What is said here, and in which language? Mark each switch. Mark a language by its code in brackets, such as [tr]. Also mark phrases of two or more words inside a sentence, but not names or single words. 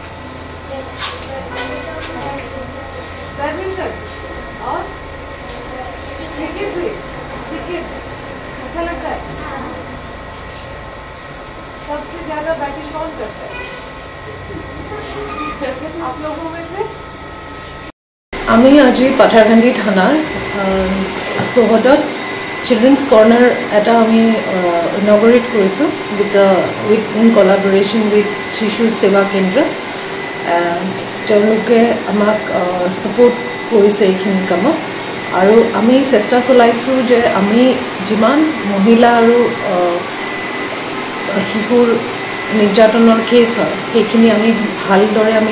[hi] बैडमिंटन और क्रिकेट भी? क्रिकेट अच्छा लगता है? सबसे ज्यादा बैटिंग कौन करता है? आप लोगों में से [as] আমি আজি পাথাৰকান্দি থানাৰ চৌহদত চিলড্ৰেনছ কৰ্নাৰ এটা আমি ইনগৰেট কৰিছোঁ [en] with in collaboration with [as] শিশু সেৱা কেন্দ্ৰ তেওঁলোকে আমাক ছাপোৰ্ট কৰিছে এইখিনি কামত আৰু আমি চেষ্টা চলাইছোঁ যে আমি যিমান মহিলা আৰু শিশুৰ নিৰ্যাতনৰ কেছ হয় সেইখিনি আমি ভালদৰে আমি